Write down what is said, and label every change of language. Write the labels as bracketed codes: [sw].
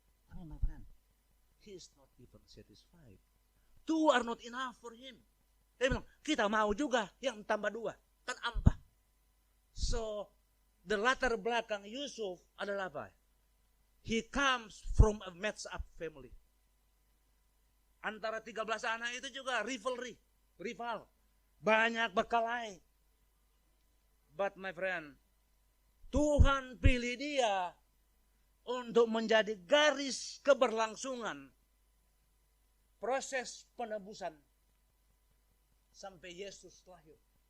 [en] Tapi my friend, he is not even satisfied. 2 are not enough for him. [id] Dia bilang, kita mau juga yang tambah 2, kan ampa. So, the latar belakang Yusuf adalah apa? [en] He comes from a messed up family. [id] Antara 13 anak itu juga rival. Banyak berkelahi. [en] But my friend, [id] Tuhan pilih dia untuk menjadi garis keberlangsungan proses penebusan sampai Yesus lahir.